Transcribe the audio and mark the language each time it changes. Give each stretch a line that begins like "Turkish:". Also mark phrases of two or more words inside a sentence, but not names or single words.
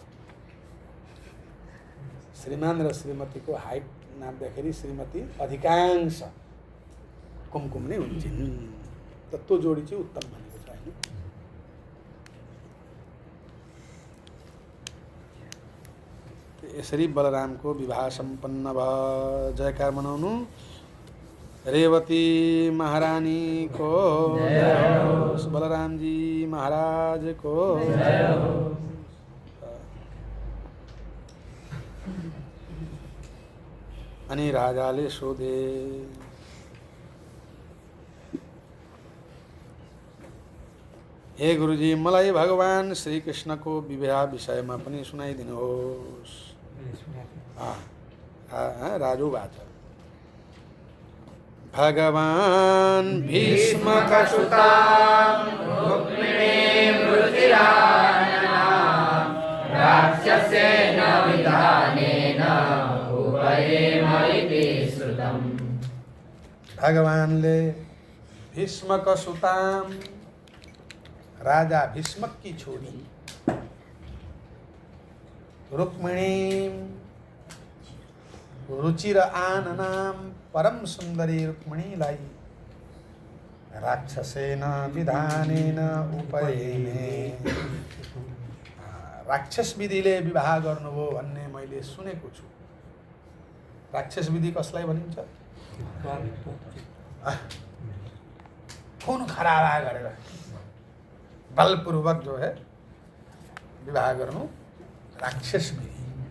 Nepali: श्रीमान र श्रीमतीको हाइट नाप्दाखेरि श्रीमती अधिकांश कुमकुम नै हुन्छन्, त त्यो जोडी चाहिँ उत्तम भनेको छ हैन। यसरी बलरामको विवाह सम्पन्न भयो। जयकार मनाउनु। रेवती महारानी को बलराम जी महाराज को। अनि राजाले सोधे, हे गुरुजी, मलाई भगवान श्री कृष्ण को विवाह विषयमा पनि सुनाइदिनुहोस्।
Sanskrit: राजु बाच भगवान भीष्मकसुता रुक्मिणीं रुचिराननां राक्षसेन विधानेन उपयेम इति श्रुतम्।
Nepali: भगवानले भीष्मकसुतां, राजा भीष्मक की छोरी रुक्मिणीं, रुचिर आननां परम सुंदरी रुक्मिणीलाई
Sanskrit: राक्षसेन विधानेन उपयेने,
Nepali: राक्षस विधिले विवाह गर्नुभयो भन्ने मैले सुनेको छु। राक्षस विधि कसलाई भनिन्छ?
Hindi: खून खराबा
Nepali: गरेर बलपूर्वक जो है विवाह गर्नु राक्षस विधि।